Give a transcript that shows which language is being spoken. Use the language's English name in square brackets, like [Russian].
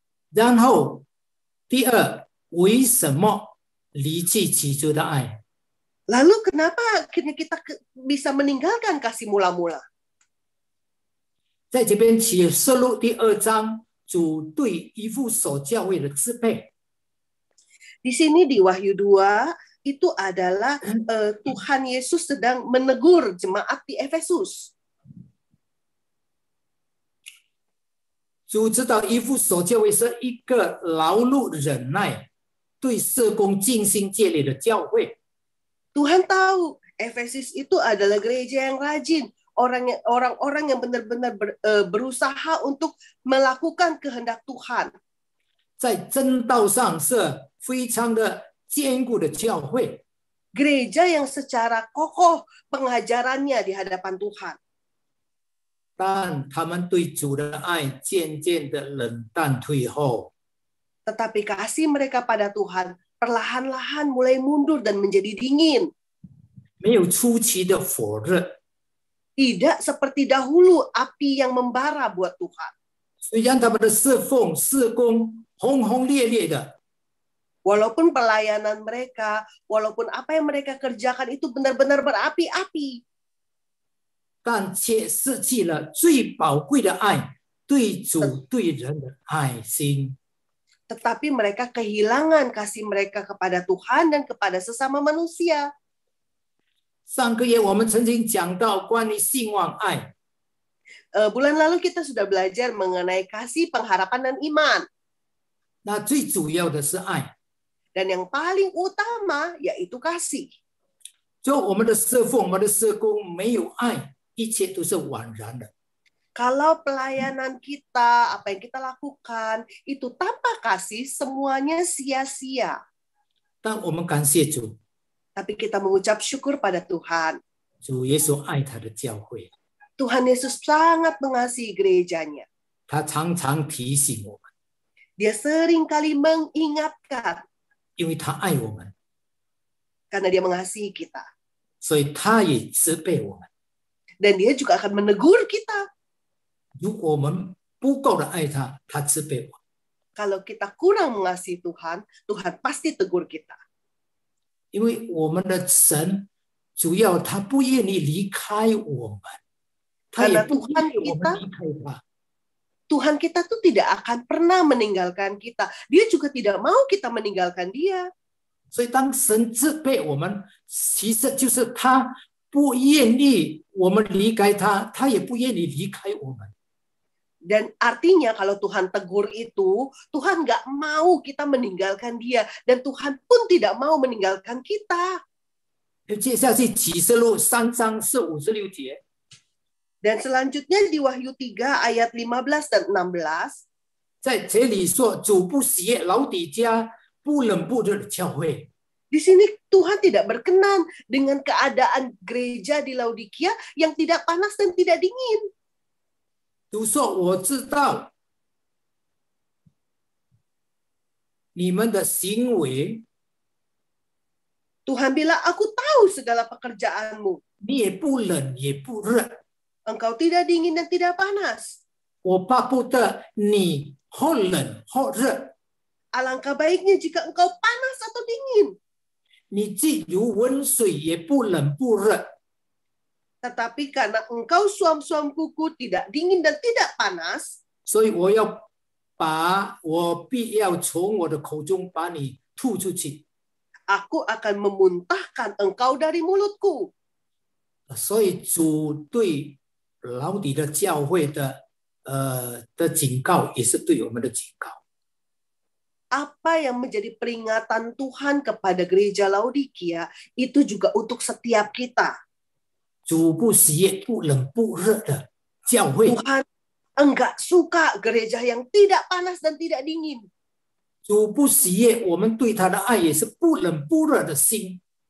[Chinese] 然后，第二，为什么离弃起初的爱？ [Indonesian] Lalu kenapa akhirnya kita bisa meninggalkan kasih mula-mula? [Chinese] 在这边启示录第2章，主对以弗所教会的支配。 [Indonesian] Di sini di Wahyu 2 itu adalah Tuhan Yesus sedang menegur jemaat di Efesus. [Chinese] 主知道以弗所教会是一个劳碌忍耐、对社工尽心竭力的教会。 [Indonesian] Tuhan tahu Efesus itu adalah gereja yang rajin, orang-orang yang benar-benar berusaha untuk melakukan kehendak Tuhan. [Chinese] 在真道上是非常的坚固的教会。 [Indonesian] Gereja yang secara kokoh pengajarannya di hadapan Tuhan. [Chinese] 但他们对主的爱渐渐的冷淡退后。 [Indonesian] Tetapi kasih mereka pada Tuhan perlahan-lahan mulai mundur dan menjadi dingin. [Chinese] 没有初期的火热， [Indonesian] Tidak seperti dahulu api yang membara buat Tuhan. [Chinese] 虽然他们的侍奉、事工轰轰烈烈的， [Indonesian] Walaupun pelayanan mereka, walaupun apa yang mereka kerjakan itu benar-benar berapi-api. [Chinese] 但却失去了最宝贵的爱，对主对人的爱心。 [Indonesian] Tetapi mereka kehilangan kasih mereka kepada Tuhan dan kepada sesama manusia. [Chinese] 上个月我们曾经讲到关于信望爱， [Indonesian] Bulan lalu kita sudah belajar mengenai kasih, pengharapan, dan iman. [Chinese] 那最主要的是爱。 [Indonesian] Dan yang paling utama yaitu kasih. [Chinese] 就我们的侍奉、我们的事工没有爱，一切都是枉然的。 [Indonesian] Kalau pelayanan kita, apa yang kita lakukan, itu tanpa kasih, semuanya sia-sia. [Chinese] 但我们感谢主， [Indonesian] Tapi kita mengucap syukur pada Tuhan. [Chinese] 主耶稣爱他的教会， [Indonesian] Tuhan Yesus sangat mengasihi gerejanya. [Chinese] 他常常提醒我们， [Indonesian] Dia sering kali mengingatkan [Chinese] 因为他爱我们， [Indonesian] karena dia mengasihi kita. [Chinese] 所以他也责备我们。 [Indonesian] Dan dia juga akan menegur kita. [Chinese] 如果我们不够的爱他，他责备我。 [Indonesian] Kalau kita kurang mengasihi Tuhan, Tuhan pasti tegur kita. [Chinese] 因为我们的神主要他不愿意离开我们，他也不愿意我们离开他。 [Indonesian] Tuhan kita tuh tidak akan pernah meninggalkan kita. Dia juga tidak mau kita meninggalkan dia. [Chinese] 所以当神责备我们，其实就是他不愿意我们离开他，他也不愿意离开我们。 [Indonesian] Dan artinya kalau Tuhan tegur itu, Tuhan nggak mau kita meninggalkan dia. Dan Tuhan pun tidak mau meninggalkan kita. [Chinese] 接下去启示录3章是56节。 [Indonesian] Dan selanjutnya di Wahyu 3 ayat 15 dan 16. [Chinese] 在这里说，主不喜悦老底家不冷不热的教会。 [Indonesian] Di sini Tuhan tidak berkenan dengan keadaan gereja di Laodikia yang tidak panas dan tidak dingin. [Chinese] 主说：“我知道你们的行为， [Indonesian] Tuhan bilang, aku tahu segala pekerjaanmu. [Chinese] 你也不冷也不热。 [Indonesian] Engkau tidak dingin dan tidak panas. [Chinese] 我巴不得你或冷或热， [Indonesian] Alangkah baiknya jika engkau panas atau dingin. [Chinese] 你既如温水，也不冷不热。 [Indonesian] Tetapi karena engkau suam-suam kuku tidak dingin dan tidak panas, [Chinese] 所以我必要从我的口中把你吐出去。 [Indonesian] aku akan memuntahkan engkau dari mulutku. [Chinese] 所以主对老底的教会的警告，也是对我们的警告。 [Indonesian] Apa yang menjadi peringatan Tuhan kepada gereja Laodikia itu juga untuk setiap kita. [Chinese] 主不喜悦不冷不热的教会。 [Indonesian] Tuhan enggak suka gereja yang tidak panas dan tidak dingin. [Chinese] 主不喜悦我们对他的爱也是不冷不热的心。